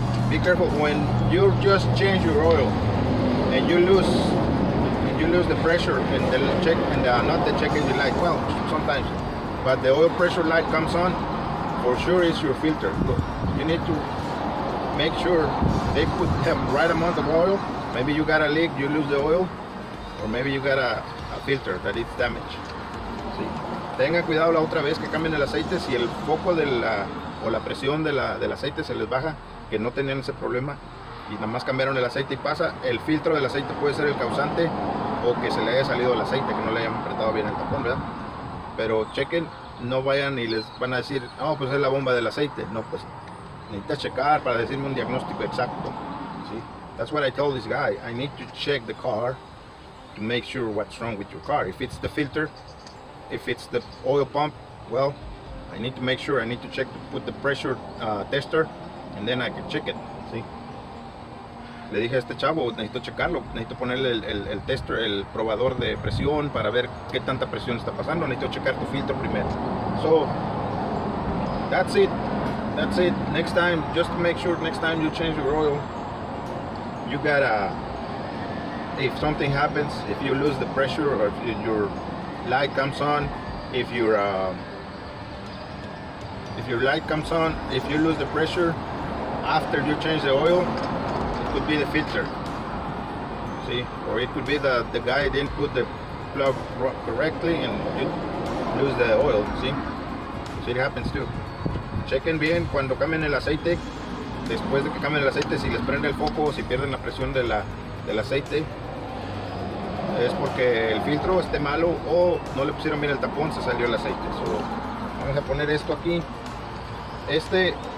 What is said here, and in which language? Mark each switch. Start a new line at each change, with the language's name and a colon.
English: Be careful when you just change your oil and you lose the pressure and the check and not the check engine light. Well, sometimes, but the oil pressure light comes on. For sure, it's your filter. You need to make sure they put the right amount of oil. Maybe you got a leak, you lose the oil, or maybe you got a filter that is damaged.
Spanish: Sí. Tengan cuidado la otra vez que cambien el aceite, si el foco o la presión del aceite se les baja, que no tenían ese problema y nada más cambiaron el aceite y pasa, el filtro del aceite puede ser el causante, o que se le haya salido el aceite, que no le hayan apretado bien el tapón, ¿verdad? Pero chequen, no vayan y les van a decir, pues es la bomba del aceite. No, pues necesitas checar para decirme un diagnóstico exacto. ¿Sí?
English: That's what I told this guy. I need to check the car to make sure what's wrong with your car. If it's the filter, if it's the oil pump, well, I need to make sure. I need to check to put the pressure tester, and then I can check it.
Spanish: ¿Sí? Le dije a este chavo, necesito checarlo, necesito ponerle el tester, el probador de presión para ver qué tanta presión está pasando. Necesito checar tu filtro primero.
English: So that's it. That's it. Next time, just to make sure, next time you change your oil, you gotta, if something happens, if you lose the pressure, or if your light comes on, if your light comes on, if you lose the pressure after you change the oil, it could be the filter. See, or it could be the guy didn't put the plug correctly and you lose the oil. See, so it happens too.
Spanish: Chequen bien cuando cambien el aceite. Después de que cambien el aceite, si les prende el foco, si pierden la presión del aceite, es porque el filtro esté malo o no le pusieron bien el tapón, se salió el aceite. So, vamos a poner esto aquí. Este